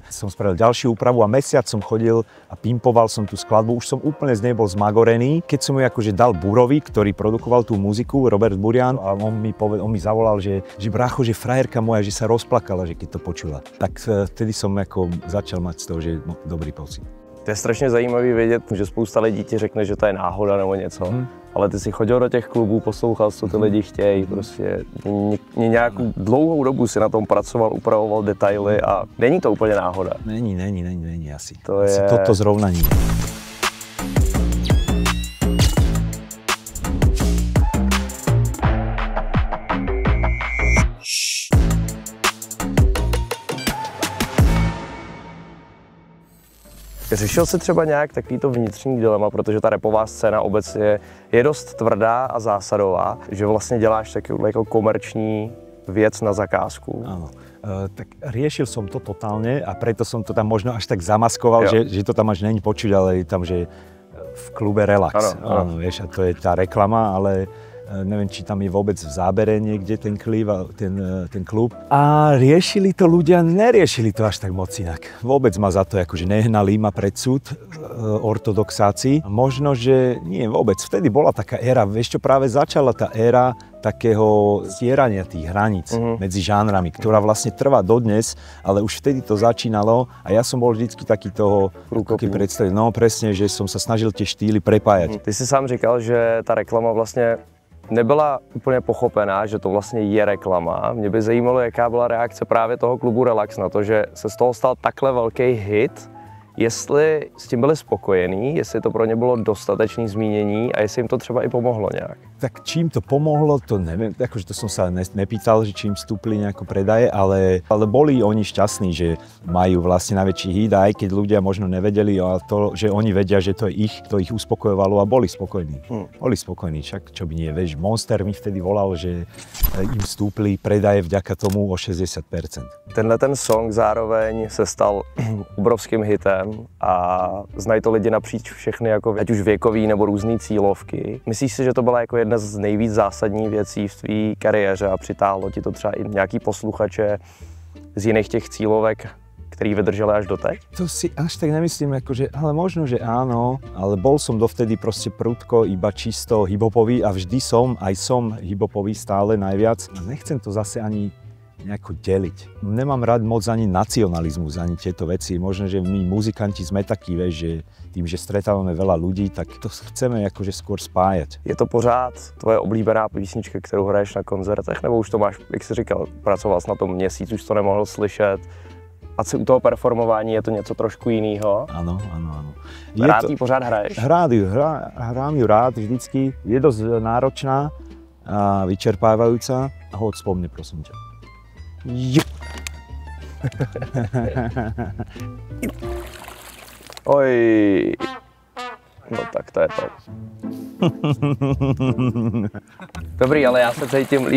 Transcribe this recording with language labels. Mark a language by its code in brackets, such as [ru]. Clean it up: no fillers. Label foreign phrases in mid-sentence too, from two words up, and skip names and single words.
[sk] Som spravil ďalšiu úpravu a mesiac som chodil a pimpoval som tú skladbu. Už som úplne z nej bol zmagorený. Keď som ju akože dal Burovi, ktorý produkoval tú muziku, Robert Burian, a on mi zavolal, že brácho, že frajerka moja, že sa rozplakala, že keď to počula. Tak vtedy som ako začal mať z toho, že dobrý pocit. [cs] To je strašně zajímavý vědět, že spousta lidí ti řekne, že to je náhoda nebo něco, ale ty si chodil do těch klubů, poslouchal, co ty lidi chtějí, prostě nějakou dlouhou dobu si na tom pracoval, upravoval detaily a není to úplně náhoda. Není asi. To asi je... [sk] toto zrovna nie. [cs] Řešil jsi třeba nějak takovýto vnitřní dilema, protože ta rapová scéna obecně je dost tvrdá a zásadová, že vlastně děláš takovou jako komerční věc na zakázku. [sk] Áno. Tak riešil som to totálne a preto som to tam možno až tak zamaskoval, že to tam až není počuť, ale je tam, že v klube Relax. Áno, vieš, a to je tá reklama, ale neviem, či tam je vôbec v zábere niekde ten klub. A riešili to ľudia, neriešili to až tak moc inak. Vôbec ma za to akože nehnali ma pred súd ortodoxáci. Možno, že nie vôbec. Vtedy bola taká éra, vieš čo, práve začala tá éra takého stierania tých hraníc medzi žánrami, ktorá vlastne trvá dodnes, ale už vtedy to začínalo a ja som bol vždycky taký toho predstaviť. No presne, že som sa snažil tie štýly prepájať. [cs] Ty si sám říkal, že ta reklama vlastně nebyla úplně pochopená, že to vlastně je reklama. Mě by zajímalo, jaká byla reakce právě toho klubu Relax na to, že se z toho stal takhle velký hit. Jestli s tím byli spokojení, jestli to pro ně bylo dostatečné zmínění a jestli jim to třeba i pomohlo nějak. [sk] Tak čím to pomohlo, to neviem, akože to som sa nepýtal, že čím vstúpili nejako predaje, ale boli oni šťastní, že majú vlastne najväčší hit, aj keď ľudia možno nevedeli, ale to, že oni vedia, že to ich uspokojovalo a boli spokojní. Boli spokojní, však čo by nie, vieš, Monster mi vtedy volal, že im vstúpli predaje vďaka tomu o 60%. [cs] Tenhle ten song zároveň se stal obrovským hitem a znají to lidi napříč všechny, jako ať už věkový nebo různý cílovky. Myslíš si, že to byla jako jedna z nejvíc zásadních věcí v tvý kariéře a přitáhlo ti to třeba i nějaký posluchače z jiných těch cílovek, který vydrželi až doteď? [sk] To si až tak nemyslím, akože, ale možno, že áno, ale bol som dovtedy proste prudko iba čisto hip-hopový a vždy som hip-hopový stále najviac. Nechcem to zase ani nejako deliť. Nemám rád moc ani nacionalizmus, ani tieto veci. Možno, že my muzikanti sme takí, vieš, že tým, že stretávame veľa ľudí, tak to chceme akože skôr spájať. [cs] Je to pořád tvoje oblíbená písnička, kterou hraješ na koncertech, nebo už to máš, jak jsi říkal, pracoval jsi na tom měsíc, už to nemohl slyšet? A u toho performování je to něco trošku jiného? [sk] Áno. [cs] Rád ji pořád hraješ? [sk] Hrám ju rád vždycky. Je dosť náročná a vyčerpávajúca. A hoď spomne, prosím ťa. Oj. No tak to je to. [cs] Dobrý, ale já se cítím líp.